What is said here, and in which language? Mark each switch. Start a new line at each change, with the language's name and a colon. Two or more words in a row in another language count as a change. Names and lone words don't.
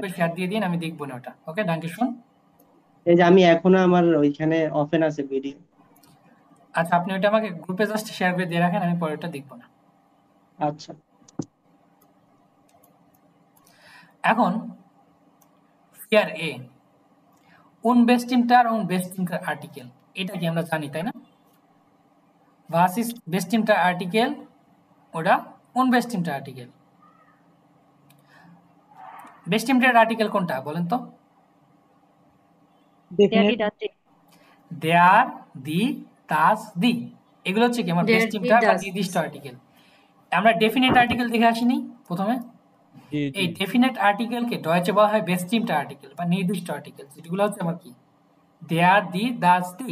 Bangla: গ্রুপে শেয়ার দিয়ে দিন, আমি দেখবো না ওটা। ওকে,
German: Danke schön.
Bangla: এই যে আমি এখনো আমার ওইখানে ওপেন আছে ভিডিও। আচ্ছা, আপনি ওইটা আমাকে গ্রুপে জাস্ট শেয়ার করে দিয়ে রাখেন, আমি পরেরটা দেখবো না। আচ্ছা
German: এখন ফিয়ার এ unbestimmter und bestimmter Artikel,
Bangla: এটা কি আমরা জানি, তাই না?
German: Was ist bestimmter Artikel oder unbestimmter Artikel? bestimmter Artikel
Bangla: কোনটা বলেন তো?
German: Der, die, das, die. der, die, das, die,
Bangla: এগুলো হচ্ছে কি আমার
German: Der, die,
Bangla: বেস্টিমটার বা
German: das.
Bangla: নির্দিষ্ট আর্টিকেল। আমরা
English: definite article
Bangla: দেখে আসিনি প্রথমে? জি এই জি।
English: definite article
Bangla: ডয়েচে বলা হয়
German: bestimmter Artikel
Bangla: বা নির্দিষ্ট আর্টিকেল, যেগুলো হচ্ছে আমার কি
German: der, die, das, die.